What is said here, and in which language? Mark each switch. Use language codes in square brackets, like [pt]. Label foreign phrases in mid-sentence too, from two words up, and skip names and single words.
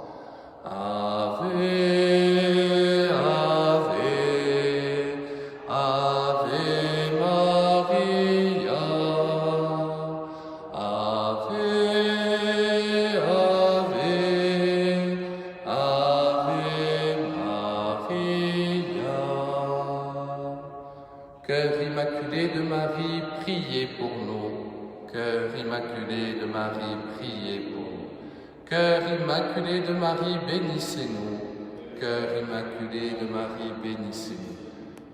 [la] Ave, Ave, Ave Maria, Ave, Ave, Ave Maria. [fr] Cœur immaculé de Marie, priez pour nous. Cœur immaculé de Marie, priez pour nous. Cœur immaculé de Marie, bénissez-nous. Cœur immaculé de Marie, bénissez-nous.